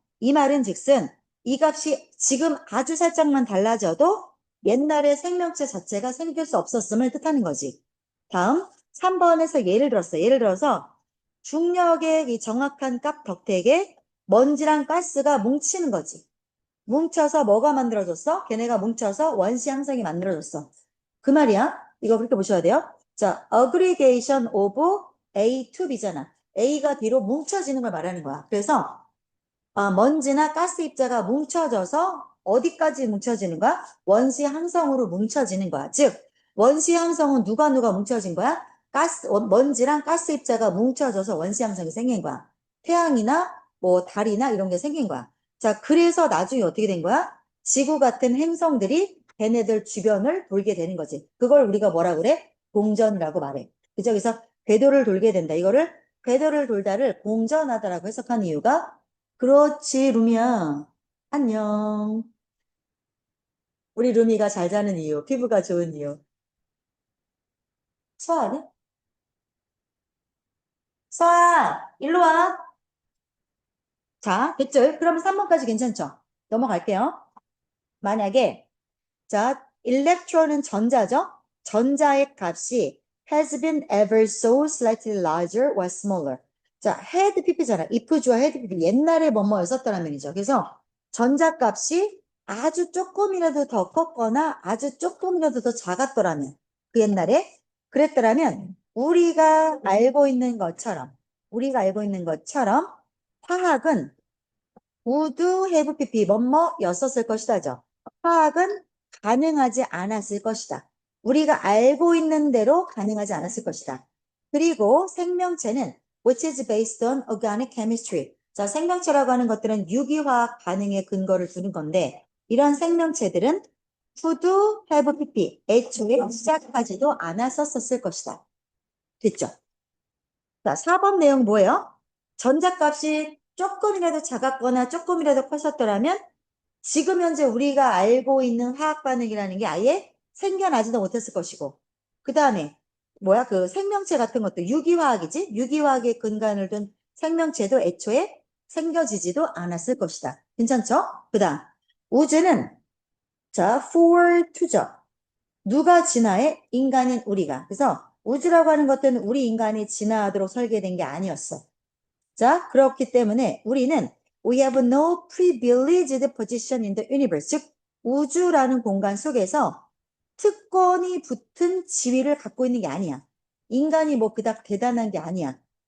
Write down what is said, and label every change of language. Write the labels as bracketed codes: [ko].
[ko] 이 말은 즉슨 이 값이 지금 아주 살짝만 달라져도 옛날의 생명체 자체가 생길 수 없었음을 뜻하는 거지. 다음 3번에서 예를 들었어. 예를 들어서 중력의 이 정확한 값 덕택에 먼지랑 가스가 뭉치는 거지. 뭉쳐서 뭐가 만들어졌어? 걔네가 뭉쳐서 원시 항성이 만들어졌어. 그 말이야. 이거 그렇게 보셔야 돼요. [en] 자, aggregation of A to B잖아. [ko] A가 B로 뭉쳐지는 걸 말하는 거야. 그래서 먼지나 가스 입자가 뭉쳐져서 어디까지 뭉쳐지는 거야? 원시 항성으로 뭉쳐지는 거야. 즉, 원시 항성은 누가 뭉쳐진 거야? 먼지랑 가스 입자가 뭉쳐져서 원시 항성이 생긴 거야. 태양이나 뭐 달이나 이런 게 생긴 거야. 자, 그래서 나중에 어떻게 된 거야? 지구 같은 행성들이 걔네들 주변을 돌게 되는 거지. 그걸 우리가 뭐라 그래? 공전이라고 말해. 그죠? 그래서 궤도를 돌게 된다. 이거를 궤도를 돌다를 공전하다라고 해석한 이유가 그렇지, 루미야. 안녕. 우리 루미가 잘 자는 이유, 피부가 좋은 이유. 서아네? 서아, 일로 와. 자, 됐죠? 그러면 3번까지 괜찮죠? 넘어갈게요. 만약에, 자, electron은 전자죠? 전자의 값이 [en] has been ever so slightly larger or smaller. [ko] 자, had pp잖아. if 주어 had pp. 옛날에 뭐뭐였었다는 면이죠. 그래서 전자값이 아주 조금이라도 더 컸거나 아주 조금이라도 더 작았더라면 그 옛날에 그랬더라면 우리가 알고 있는 것처럼 우리가 알고 있는 것처럼 화학은 would have pp 뭐뭐였었을 것이다죠. 화학은 가능하지 않았을 것이다. 우리가 알고 있는 대로 가능하지 않았을 것이다. 그리고 생명체는 [en] which is based on organic chemistry. [ko] 자, 생명체라고 하는 것들은 유기화학 반응에 근거를 두는 건데 이런 생명체들은 could have pp 애초에 시작하지도 않았었을 것이다. 됐죠? 자, 4번 내용 뭐예요? 전자값이 조금이라도 작았거나 조금이라도 컸었더라면 지금 현재 우리가 알고 있는 화학 반응이라는 게 아예 생겨나지도 못했을 것이고 그 다음에 뭐야 그 생명체 같은 것도 유기화학이지 유기화학의 근간을 둔 생명체도 애초에 생겨지지도 않았을 것이다. 괜찮죠? 그 다음 우주는 자 for to죠. 누가 진화해? 인간인 우리가. 그래서 우주라고 하는 것들은 우리 인간이 진화하도록 설계된 게 아니었어. 자, 그렇기 때문에 우리는 [en] we have no privileged position in the universe. [ko] 즉, 우주라는 공간 속에서 특권이 붙은 지위를 갖고 있는 게 아니야. 인간이 뭐 그닥 대단한 게 아니야.